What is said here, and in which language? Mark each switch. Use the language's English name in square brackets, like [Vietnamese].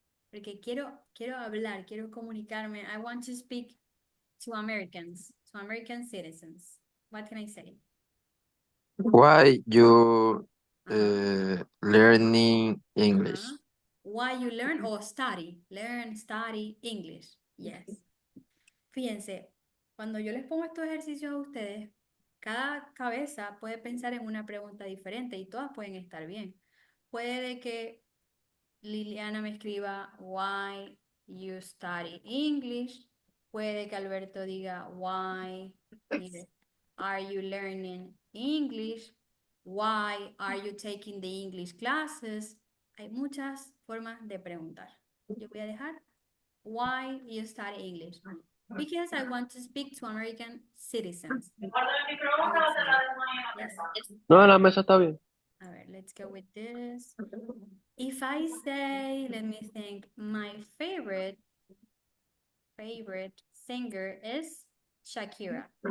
[Spanish] Porque quiero hablar, quiero comunicarme. [English] I want to speak to Americans, to American citizens. What can I say? Why you Uh-huh. learning English? Why you learn or study? Learn, study English. Yes. [Spanish] Fíjense, cuando yo les pongo estos ejercicios a ustedes, cada cabeza puede pensar en una pregunta diferente y todas pueden estar bien. Puede que Liliana me escriba why you study English. Puede que Alberto diga why are you learning English? [English] Why are you taking the English classes? [Spanish] Hay muchas formas de preguntar. Yo voy a dejar why you study English. [English] Because I want to speak to American citizens. I would say. Yes. [Spanish] No, en la mesa está bien. [English] All right, let's go with this. If I say, let me think, my favorite singer is Shakira.